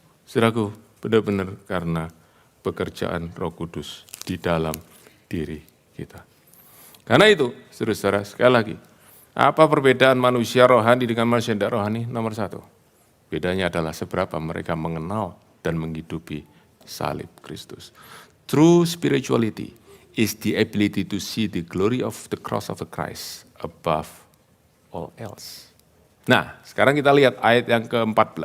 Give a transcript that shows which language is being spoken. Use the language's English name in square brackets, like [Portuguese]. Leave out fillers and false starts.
[Indonesian] Saudaraku, benar-benar karena pekerjaan Roh Kudus di dalam diri kita. Karena itu, saudara-saudara, sekali lagi, apa perbedaan manusia rohani dengan manusia tidak rohani? Nomor satu, bedanya adalah seberapa mereka mengenal dan menghidupi salib Kristus. [English] True spirituality is the ability to see the glory of the cross of the Christ above all else. [Indonesian] Nah, sekarang kita lihat ayat yang ke-14.